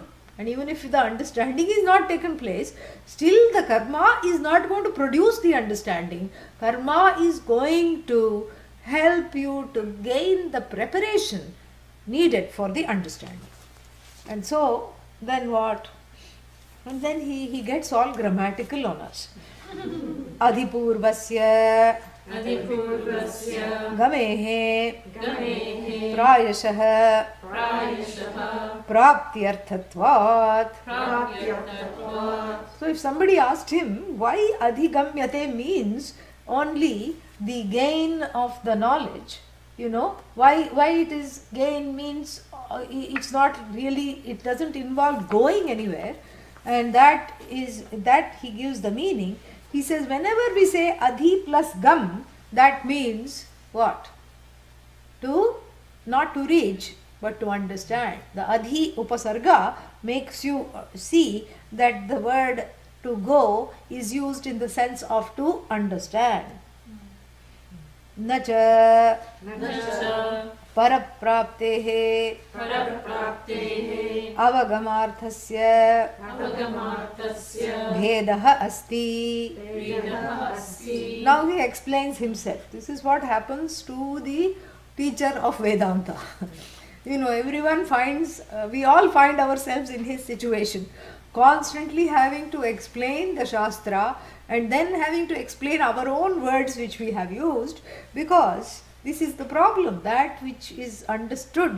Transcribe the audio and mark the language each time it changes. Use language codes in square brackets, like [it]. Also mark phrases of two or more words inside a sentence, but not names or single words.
[en] And even if the understanding is not taken place, still the karma is not going to produce the understanding. Karma is going to help you to gain the preparation needed for the understanding. And so, then what? And then he gets all grammatical on us. [sa] Adhipurvasya gamehe prayashah praptyarthatvat. [en] So if somebody asked him why adhigamyate means only the gain of the knowledge, why it is gain means it's not really, it doesn't involve going anywhere, and that he gives the meaning. He says whenever we say adhi plus gam, that means what? Not to reach, but to understand. The [sa] adhi upasarga [en] makes you see that the word to go is used in the sense of to understand. [sa] Nacha parapraptehe avagamarthasya bhedah asti. [en] Now he explains himself. This is what happens to the teacher of Vedanta. Everyone finds, we all find ourselves in his situation, constantly having to explain the Shastra and then having to explain our own words which we have used, because this is the problem, that which is understood.